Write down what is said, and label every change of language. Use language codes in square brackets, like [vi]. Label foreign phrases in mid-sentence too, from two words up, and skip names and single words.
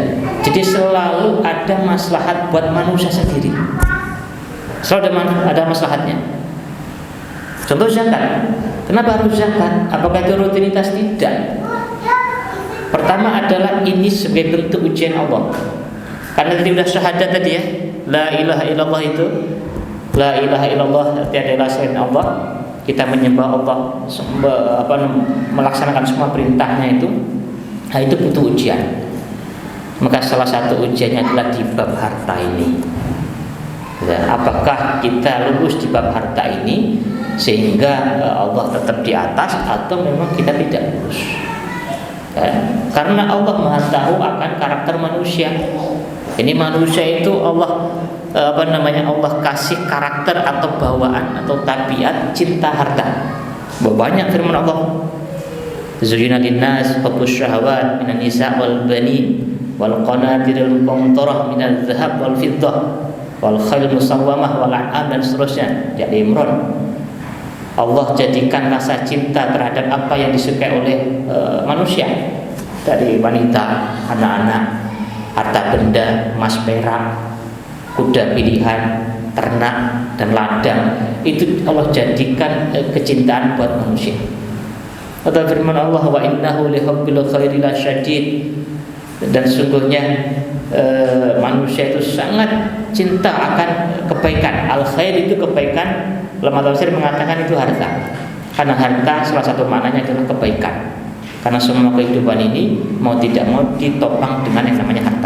[id] Jadi selalu ada maslahat buat manusia sendiri. Selalu ada maslahatnya. Contoh zakat. Kenapa harus zakat? Apakah itu rutinitas? Tidak. Pertama adalah ini sebagai bentuk ujian Allah. Karena tadi sudah syahadat tadi ya, [ar] لا إله إلا الله [id] itu, [ar] لا إله إلا الله [id] tiada ilah selain Allah. Kita menyembah Allah, melaksanakan semua perintahnya itu. Nah, itu butuh ujian. Maka salah satu ujiannya adalah di bab harta ini. Ya, apakah kita lulus di bab harta ini sehingga Allah tetap di atas atau memang kita tidak lulus? Ya, karena Allah Maha tahu akan karakter manusia. Ini manusia itu Allah Allah kasih karakter atau bawaan atau tabiat cinta harta. Banyak firman Allah. [ar] زين للناس حب الشهوات من النساء والبنين والقناطير المقنطرة من الذهب والفضة والخيل المسومة والأنعام [id] dan seterusnya. Di Imran. Allah jadikan rasa cinta terhadap apa yang disukai oleh manusia dari wanita, anak-anak, harta benda, emas perak, kuda pilihan, ternak dan ladang. Itu Allah jadikan kecintaan buat manusia. Atau firman Allah [ar] وإنه لحب الخير لشديد. [id] Dan sungguhnya manusia itu sangat cinta akan kebaikan. Al-khair itu kebaikan. Ulama tafsir mengatakan itu harta. Karena harta salah satu maknanya adalah kebaikan. Karena semua kehidupan ini mau tidak mau ditopang dengan yang namanya harta.